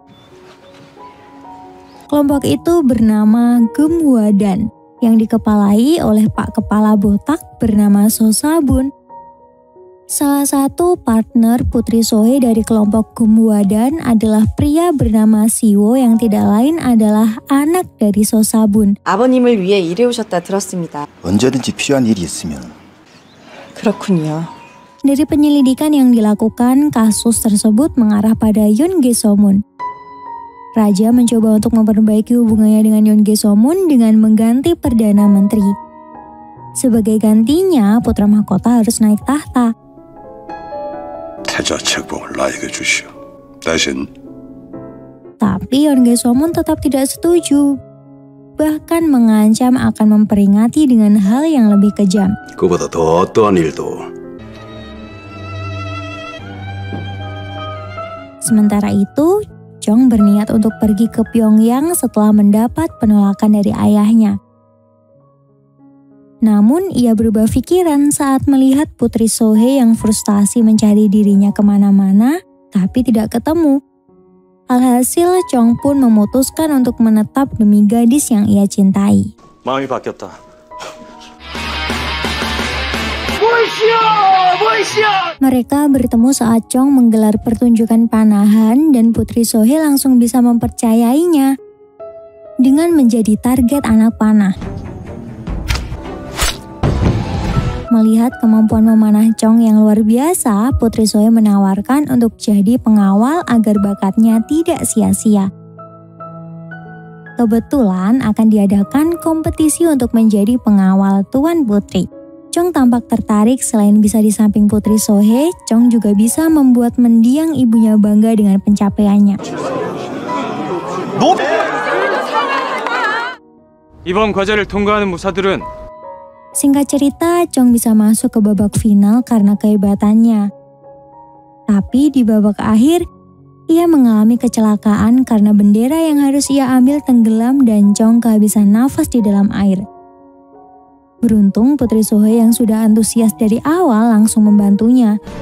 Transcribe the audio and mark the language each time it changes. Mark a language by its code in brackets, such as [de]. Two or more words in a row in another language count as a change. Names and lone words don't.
[id] Kelompok itu bernama Geumhwadan yang dikepalai oleh Pak Kepala Botak bernama So Sabun. Salah satu partner Putri Sohae dari kelompok Geumhwadan adalah pria bernama Siwo yang tidak lain adalah anak dari So Sabun. [ko] 아버님을 위해 일해 오셨다 들었습니다. 언제든지 필요한 일이 있으면. 그렇군요. [id] Dari penyelidikan yang dilakukan, kasus tersebut mengarah pada Yeonge Somun. Raja mencoba untuk memperbaiki hubungannya dengan Yeonge Somun dengan mengganti Perdana Menteri. Sebagai gantinya, putra mahkota harus naik tahta. [ko] 태자 책봉을 나에게 주시오. 대신 [id] Tapi Yeonge Somun tetap tidak setuju. Bahkan mengancam akan memperingati dengan hal yang lebih kejam. [ko] 그보다 더 어떠한 일도 [id] Sementara itu, Chong berniat untuk pergi ke Pyongyang setelah mendapat penolakan dari ayahnya. Namun, ia berubah pikiran saat melihat Putri Sohae yang frustasi mencari dirinya kemana-mana, tapi tidak ketemu. Alhasil, Chong pun memutuskan untuk menetap demi gadis yang ia cintai. [ko] 마음이 바뀌었다. [id] Mereka bertemu saat Chong menggelar pertunjukan panahan dan Putri Sohae langsung bisa mempercayainya dengan menjadi target anak panah. Melihat kemampuan memanah Chong yang luar biasa, Putri Sohae menawarkan untuk jadi pengawal agar bakatnya tidak sia-sia. Kebetulan akan diadakan kompetisi untuk menjadi pengawal Tuan Putri. Chong tampak tertarik selain bisa di samping Putri Sohae, Chong juga bisa membuat mendiang ibunya bangga dengan pencapaiannya. [ko] 이번 과제를 통과하는 무사들은 [id] Singkat cerita, Chong bisa masuk ke babak final karena kehebatannya. Tapi di babak akhir, ia mengalami kecelakaan karena bendera yang harus ia ambil tenggelam dan Chong kehabisan nafas di dalam air. Beruntung Putri Sohae yang sudah antusias dari awal langsung membantunya.